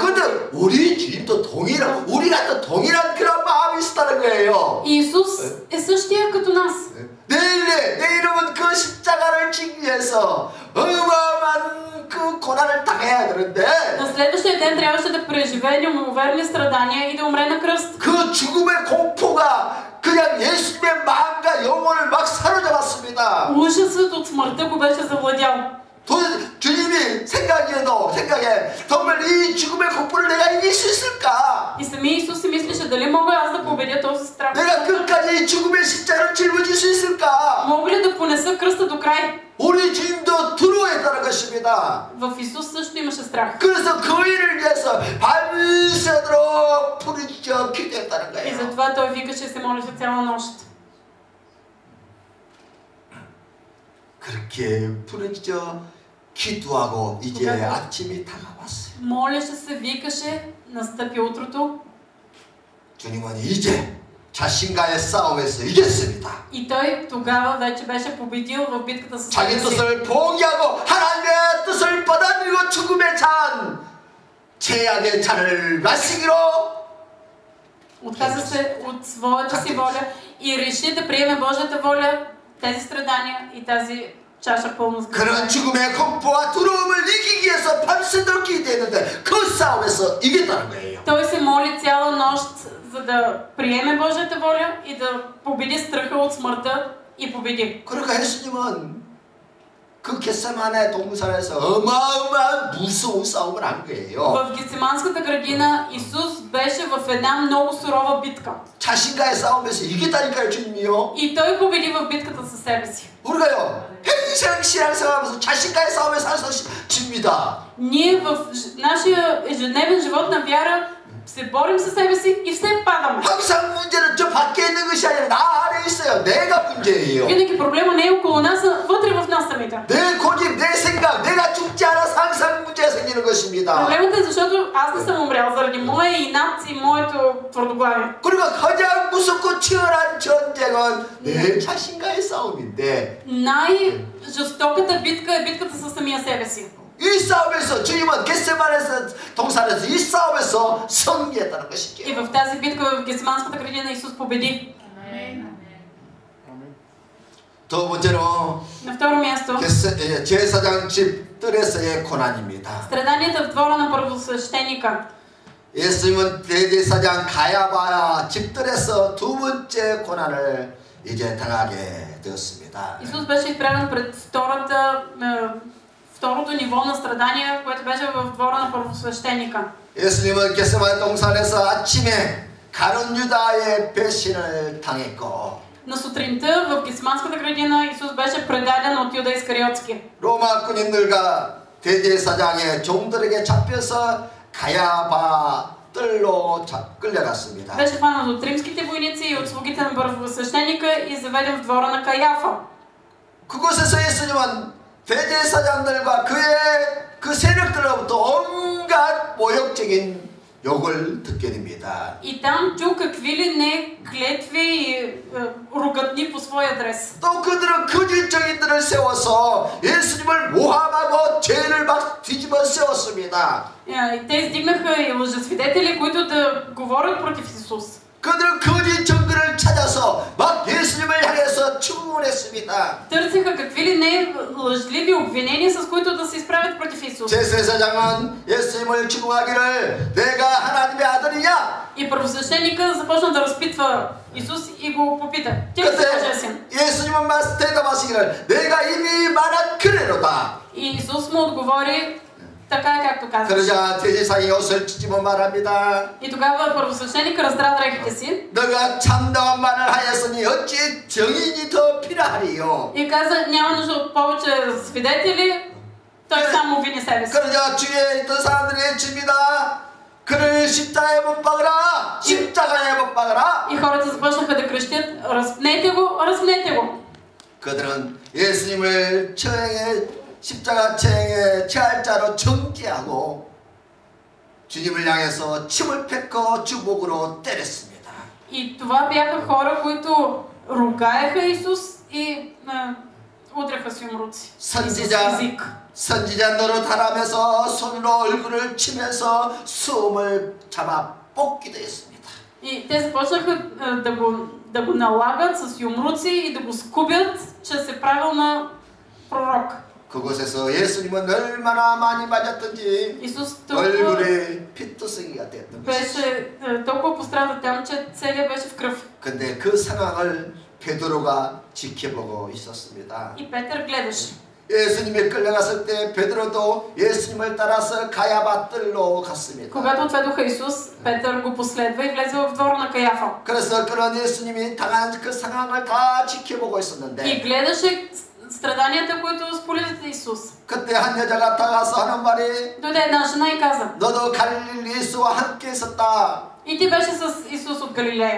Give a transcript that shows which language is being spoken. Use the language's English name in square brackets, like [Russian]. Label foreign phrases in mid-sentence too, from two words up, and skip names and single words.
[Korean] 근데 우리 주님도 우리가 또 동일한 그런 마음이 있다는 거예요. [Bulgarian] И Исус е същия като нас. [Korean] 내 이름은 그 십자가를 지기 위해서 어마어마한 그 고난을 당해야 되는데. [Bulgarian] На следващия ден трябваше да преживее неимоверни страдания и да умре на кръст. [Korean] 그 죽음의 공포가 그냥 예수님의 마음과 영혼을 막 사로잡았습니다. [Bulgarian] Ужасът от смъртта го беше завладял. [Korean] 주님이 생각에 정말 이 죽음의 공포를 내가 이길 수 있을까? [Bulgarian] И самия Исус си мислеше дали мога аз да победя този страх. [Korean] 내가 끝까지 죽음의 십자가를 짊어질 수 있을까? [Bulgarian] Мога ли да понеса кръста до край? [Korean] 우리 주님도 두려워했다는 것입니다. [Bulgarian] В Исус също имаше страх. [Korean] 그래서 그 일을 위해서 밤새도록 부르짖어 기도했다는 [Bulgarian] И [Korean] 거예요. [Bulgarian] затова той викаше и се молеше цяла нощ. [Korean] 그렇게 부르짖어 기도하고 이제 아침이 다가왔어요. [Bulgarian] Молеше се, викаше, настъпи утрото. [Korean] 주님은 이제 자신과의 싸움에서 이겼습니다. [Bulgarian] И той тогава вече беше победил в битката с [Korean] 자기 [Bulgarian] себе си. [Korean] 뜻을 포기하고 하나님의 뜻을 받아들이고 죽음의 잔, 죄악의 잔을 마시기로 [Bulgarian] Отказа се от своята си воля и реши да приеме Божията воля, тези страдания и тази чаша пълна с греха. [Korean] 그런 죽음의 공포와 두려움을 이기기 위해서 밤새도록 기도했는데 그 싸움에서 이겼다는 거예요. [Bulgarian] Той се моли цяла нощ, за да приеме Божията воля и да победи страха от смъртта и победи. [Korean] 그러니까 예수님은 그 겟세마네 동산에서 어마어마한 무서운 싸움을 한 거예요. [Bulgarian] В Гециманската градина Исус беше в една много сурова битка. [Korean] 자신과의 싸움에서 이겼다니까요, 주님이요. [Bulgarian] И той победи в битката със себе си. [Korean] 우리가요, 평생 신앙생활하면서 자신과의 싸움에 살아서 집니다. [Bulgarian] Ние в нашия ежедневен живот на вяра се борим със себе си и все падаме. [Korean] 항상 문제는 저 밖에 있는 것이 아니라 나 안에 있어요. 내가 문제예요. [Bulgarian] Винаги проблема не е около нас, а вътре в нас самите. [Korean] 내 고집, 내 생각, 내가 죽지 않아서 항상 문제가 생기는 것입니다. [Bulgarian] Проблемът е, защото аз не съм умрял заради моя инат и моето твърдоглавие. [Korean] 그리고 가장 무섭고 치열한 전쟁은 내 자신과의 싸움인데 [Bulgarian] най-жестоката битка е битката със самия себе си. [Korean] 이 싸움에서 주님은 겟세마네에서 동산에서 이 싸움에서 승리했다는 것이죠. [Bulgarian] И в тази битка в Гециманската градина Исус победи. [Korean] 두 번째로 [Bulgarian] На второ място, [Korean] 제사장 집 뜰에서의 고난입니다. [Bulgarian] страданията в двора на първосвещеника. [Korean] 예수님은 대제사장 가야바 집들에서 두 번째 고난을 이제 당하게 되었습니다. [Bulgarian] Исус беше изправен пред второто ниво на страдания, което беше в двора на първосвещеника. [Korean] 예수님은 겟세마네 동산에서 아침에 가룟 유다의 배신을 당했고 [Bulgarian] На сутринта в Гециманската градина Исус беше предаден от Юда Искариотски. [Korean] 로마 군인들과 대제사장의 종들에게 잡혀서 가야바 뜰로 끌려갔습니다. [Bulgarian] Беше хванат от римските войници и от слугите на първосвещеника и заведен в двора на Каяфа. [Korean] 그곳에서 예수님은 대제사장들과 그의 그 세력들로부터 온갖 모욕적인 욕을 듣게 됩니다. [Bulgarian] И там чу какви ли не клетви и ругатни по свой адрес. [Korean] 또 그들은 거짓 증인들을 세워서 예수님을 모함하고 죄를 막 뒤집어 세웠습니다. [Bulgarian] И те издигнаха и лъжесвидетели, които да говорят против Исус. [Korean] 그들은 거짓 증거를 찾아서 막 예수님을 향해서 추궁했습니다. [Bulgarian] Търсиха какви ли не лъжливи обвинения, с които да се изправят против Исус. [Korean] 제사장은 예수님을 추궁하기를 내가 하나님의 아들이냐? [Bulgarian] И първосвещеника започна да разпитва Исус и го попита: ти ли си Божия син? [Korean] 예수님은 대답하시기를 내가 이미 말한 그대로다. [Bulgarian] И Исус му отговори: така както казваш. [Korean] 그러자 대제사장이 옷을 찢어 말합니다. [Bulgarian] И тогава първосвещеник раздра дрехите си. [Korean] 너가 참다운 말을 하였으니 어찌 증인이 더 필요하리요? [Bulgarian] И каза: няма нужда от повече свидетели, той само вини себе си. [Korean] 그러자 주위에 있던 사람들이 외칩니다. 그를 십자가에 못 박으라! 십자가에 못 박으라! [Bulgarian] И хората започнаха да крещят: разпнете го, разпнете го. [Korean] 그들은 예수님을 십자가 처형에 처할 자로 정죄하고 주님을 향해서 침을 뱉고 주먹으로 때렸습니다. [Bulgarian] И това бяха хора, които ругаеха Исус и удряха с юмруци. [Korean] 선지자 노릇하라면서 손으로 얼굴을 치면서 숨을 잡아 뽑기도 했습니다. [Bulgarian] И те започнаха да го налагат с юмруци и да го скубят, че се правил на пророк. [Korean] 그곳에서 예수님은 얼마나 많이 맞았던지 얼굴에 피투성이가 됐던 것이죠. [Bulgarian] беше толкова пострадал там, че целият беше в кръв. [Korean] 근데 그 상황을 베드로가 지켜보고 있었습니다. [Bulgarian] И Петър гледаше. [Korean] 예수님이 끌려갔을 때 베드로도 예수님을 따라서 가야바 뜰로 갔습니다. [Bulgarian] Когато отведоха Исус, Петър го последва и влезе в двора на Каяфа. [Korean] 그래서 그런 예수님이 당한 그 상황을 다 지켜보고 있었는데 [Bulgarian] И гледаше страданията, които споделят Исус. [Korean] 그때 한 여자가 다가서 하는 말이 [Bulgarian] Дойде една жена и каза: [Korean] 너도 갈릴리 예수와 함께 있었다. [Bulgarian] И ти беше с Исус от Галилея.